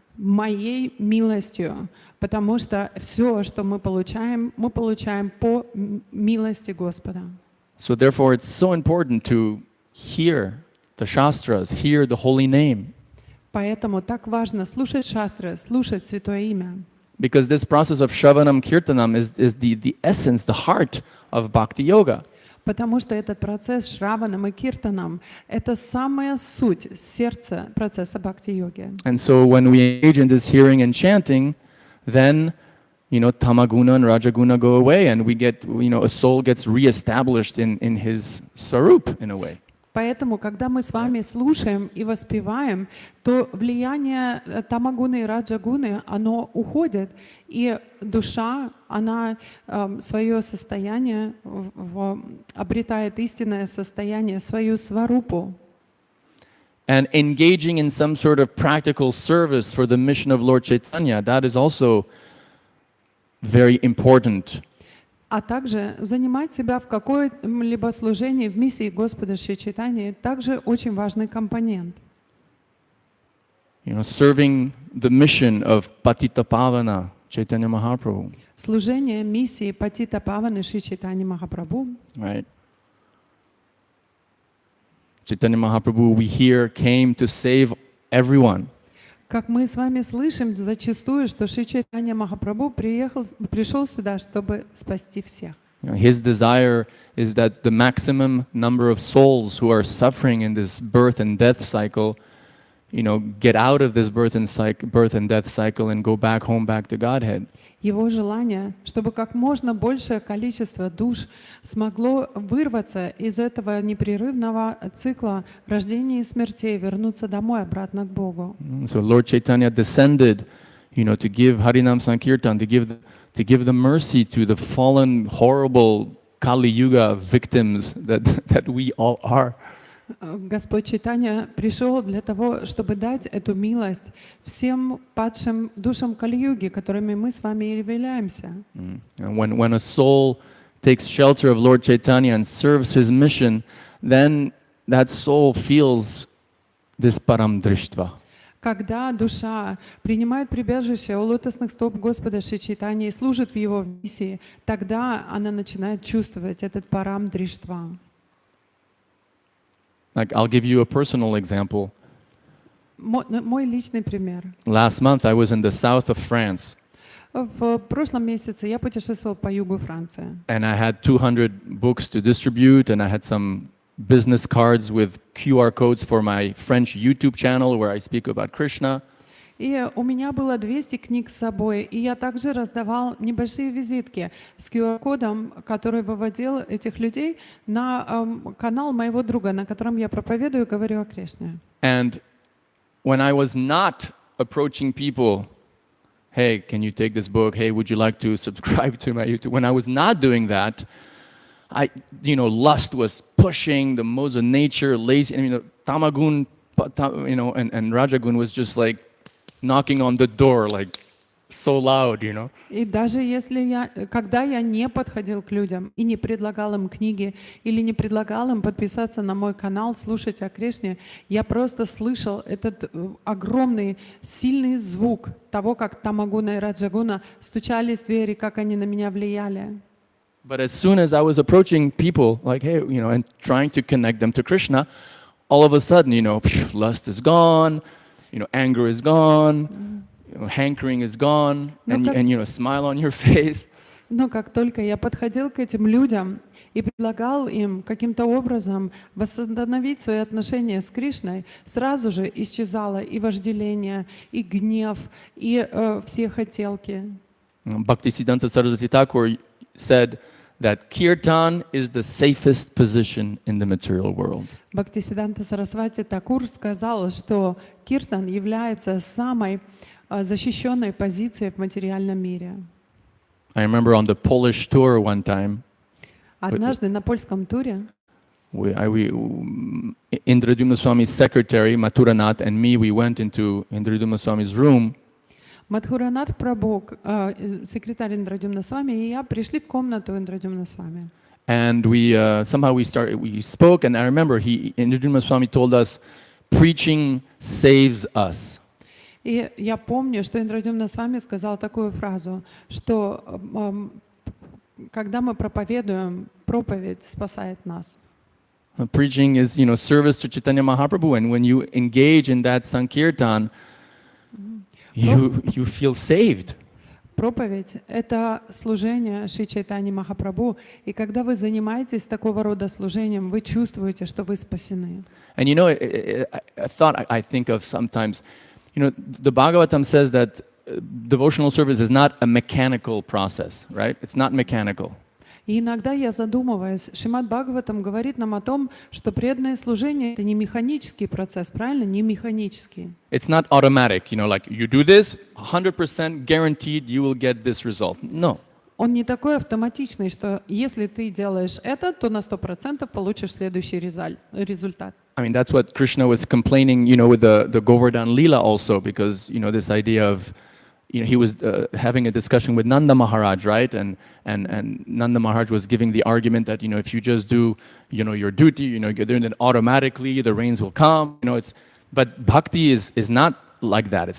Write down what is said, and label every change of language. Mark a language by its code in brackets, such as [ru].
[ru] Моей милостью, потому что все, что мы получаем по милости Господа. [en] So therefore, it's so important to hear the Shastras, hear the holy name. [ru] Поэтому так важно слушать шастры, слушать Святое Имя. [en] Because this process of Shravanam Kirtanam is the essence, the heart of Bhakti Yoga. [ru] Потому что этот процесс Шраванам и Киртанам — это самая суть, сердце процесса бхакти-йоги. [en] And so when we engage in this hearing and chanting, then, tamaguna and rajaguna go away, and we get, a soul gets reestablished in his sarup in a way. [ru] Поэтому, когда мы с вами слушаем и воспеваем, то влияние тамагуны и раджагуны, оно уходит, и душа, она свое состояние обретает истинное состояние, свою сварупу. [en] And engaging in some sort of practical service for the mission of Lord Chaitanya, that is also very important. [ru] А также занимать себя в каком-либо служении в миссии Господа Шри Чайтаньи также очень важный компонент. [en] You know, serving the mission of Patita Pavana, Chaitanya Mahaprabhu. [ru] Служение миссии Патита Паваны Шри Чайтаньи Махапрабху. [en] Right? Chaitanya Mahaprabhu, we hear, came to save everyone. [ru] Как мы с вами слышим зачастую, что Шри Чайтанья Махапрабху пришел сюда, чтобы спасти всех. [en] You know, his desire is that the maximum number of souls who are suffering in this birth and death cycle, you know, get out of this birth and death cycle and go back home, back to Godhead. [ru] Его желание, чтобы как можно большее количество душ смогло вырваться из этого непрерывного цикла рождения и смертей, вернуться домой, обратно к Богу. [en] So Lord Chaitanya descended, you know, to give Harinam Sankirtan, to give the mercy to the fallen, horrible Kali Yuga victims that we all are. [ru] Господь Чайтанья пришел для того, чтобы дать эту милость всем падшим душам Кали-юги, которыми мы с вами и являемся. [en] And when a soul takes shelter of Lord Chaitanya and serves his mission, then that soul feels this param drishtva. [ru] Когда душа принимает прибежище у лотосных стоп Господа Шри Чайтаньи и служит в Его миссии, тогда она начинает чувствовать этот парам дриштва. [en] Like, I'll give you a personal example. [ru] Мой личный пример. [en] Last month I was in the south of France. [ru] В прошлом месяце я путешествовал по югу Франции. [en] And I had 200 books to distribute, and I had some business cards with QR codes for my French YouTube channel where I speak about Krishna. [ru] И у меня было 200 книг с собой, и я также раздавал небольшие визитки с QR-кодом, который выводил этих людей на канал моего друга, на котором я проповедую и говорю о Кришне. [en] And when I was not approaching people, hey, can you take this book? Hey, would you like to subscribe to my YouTube? When I was not doing that, lust was pushing, the modes of nature, lazy, tamagun, and rajagun was just like knocking on the door, like so loud, you know. [ru] И даже когда я не подходил к людям и не предлагал им книги или не предлагал им подписаться на мой канал, слушать о Кришне, я просто слышал этот огромный, сильный звук того, как тамагуна и раджагуна стучались в двери, как они на меня влияли. [en] But as soon as I was approaching people, like, hey, and trying to connect them to Krishna, all of a sudden, lust is gone, anger is gone, hankering is gone, and smile on your face. [ru] Но как только я подходил к этим людям и предлагал им каким-то образом восстановить свои отношения с Кришной, сразу же исчезало и вожделение, и гнев, и все хотелки. [en] Bhaktisiddhanta Saraswati Thakur said that kirtan is the safest position in the material world. [ru] Бхактисиддханта Сарасвати Такур сказал, что киртан является самой защищенной позицией в материальном мире. [en] I remember on the Polish tour one time. [ru] Однажды на польском туре [en] Indradumna Swami's secretary Mathuranath and me, we went into Indradumna Swami's room. [ru] Мадхуранат Прабhu, секретарь Индрадюмна Свами, и я пришли в комнату Индрадюмна Свами. [en] And we spoke, and I remember Indradumna Swami told us, preaching saves us. [ru] И я помню, что Индрадюмна Свами сказал такую фразу, что когда мы проповедуем, проповедь спасает нас. [en] Preaching is, service to Chaitanya Mahaprabhu, and when you engage in that Sankirtan, you feel saved. [ru] Проповедь — это служение Шри Чайтаньи Махапрабху, и когда вы занимаетесь такого рода служением, вы чувствуете, что вы спасены. [en] And a thought I think of sometimes, the Bhagavatam says that devotional service is not a mechanical process, right? It's not mechanical. [ru] И иногда я задумываюсь, Шримад Бхагаватам говорит нам о том, что преданное служение — это не механический процесс, правильно? Не механический. [en] It's not automatic, like you do this, 100% guaranteed you will get this result. No. [ru] Он не такой автоматичный, что если ты делаешь это, то на 100% получишь следующий результат. [en] I mean, that's what Krishna was complaining, with the Govardhan Leela also, because, this idea of, he was having a discussion with Nanda Maharaj, right? And Nanda Maharaj was giving the argument that, if you just do, your duty, you're doing it automatically, the rains will come, but bhakti is not like that.